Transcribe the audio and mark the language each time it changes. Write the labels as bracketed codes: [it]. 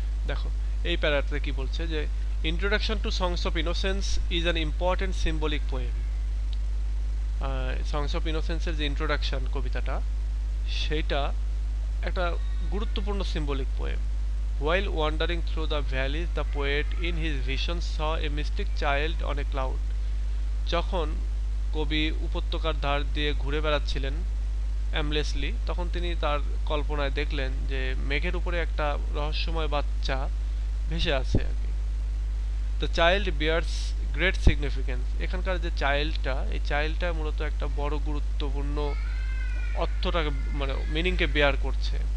[bn] দেখো এই প্যারাতে কি বলছে যে [en] Introduction to songs of innocence is an important symbolic poem. [bn] Songs of ইনোসেন্সের যে ইন্ট্রোডাকশন কবিতাটা সেইটা একটা গুরুত্বপূর্ণ symbolic poem. [en] While wandering through the valleys, the poet in his vision saw a mystic child on a cloud. [bn] যখন কবি উপত্যকার ধার দিয়ে ঘুরে বেড়াচ্ছিলেন অ্যামলেসলি, তখন তিনি তার কল্পনায় দেখলেন যে মেঘের উপরে একটা রহস্যময় বাচ্চা ভেসে আছে আর কি। [en] The child bears great significance. [bn] এখানকার যে চাইল্ডটা, এই চাইল্ডটা মূলত একটা বড় গুরুত্বপূর্ণ অর্থটাকে মানে মিনিংকে বেয়ার করছে।